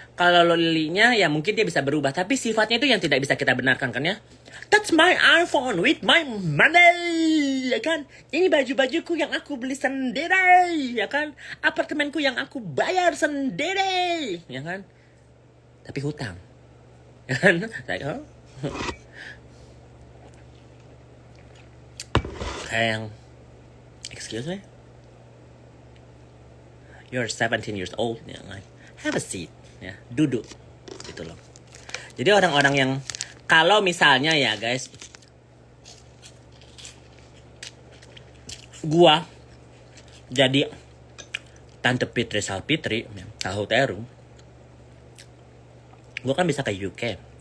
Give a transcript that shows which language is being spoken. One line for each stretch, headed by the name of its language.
Indonesian: Kalau Lolinya ya mungkin dia bisa berubah, tapi sifatnya itu yang tidak bisa kita benarkan kan ya.
English: That's my iPhone with my money,
Indonesian: ya kan? Ini baju-bajuku yang aku beli sendiri, ya kan? Apartemenku yang aku bayar sendiri, ya kan? Tapi hutang, ya kan? Kayak yang,
English: excuse me, you're 17 years old, ya, like, have a seat, ya,
Indonesian: duduk, gitu loh. Jadi orang-orang yang kalau misalnya ya guys, gua jadi Tante Fitri Salpitri, tahu teru, gua kan bisa ke UK.